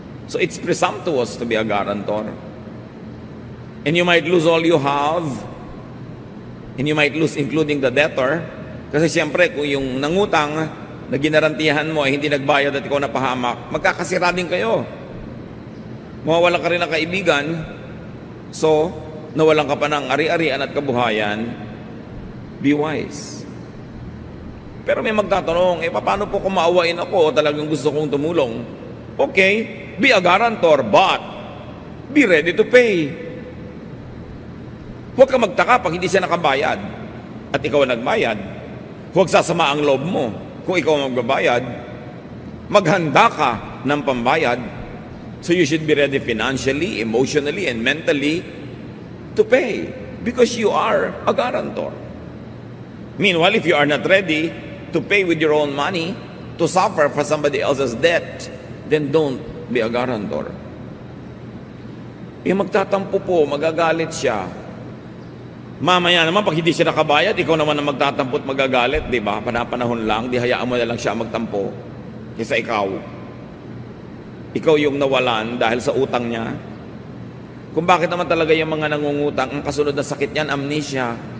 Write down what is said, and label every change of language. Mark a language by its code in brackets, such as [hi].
[en] So it's presumptuous to be a guarantor. And you might lose all you have, and you might lose including the debtor. [tl] Kasi siyempre, kung yung nangutang na ginarantihan mo ay hindi nagbayad at ikaw napahamak, magkakasira din kayo. Mawawalan ka rin ng kaibigan, so nawalan ka pa ng ari-arian at kabuhayan, [en] be wise. [tl] Pero may magtatanong, paano po kung maawain ako o talagang gusto kong tumulong? [en] Okay, be a guarantor, but be ready to pay. [tl] Huwag ka magtaka pag hindi siya nakabayad at ikaw nagbayad. Huwag sasama ang loob mo kung ikaw magbabayad. Maghanda ka ng pambayad. [en] So you should be ready financially, emotionally, and mentally to pay because you are a guarantor. Meanwhile, if you are not ready to pay with your own money, to suffer for somebody else's debt, then don't be a guarantor. [tl] Magtatampo po, magagalit siya. Mamaya naman, pag hindi siya nakabayad, ikaw naman ang magtatampot magagalit, di ba? Panapanahon lang, di hayaan mo na lang siya magtampo. Kaysa ikaw. Ikaw yung nawalan dahil sa utang niya. Kung bakit naman talaga yung mga nangungutang, ang kasunod na sakit niyan, amnesia.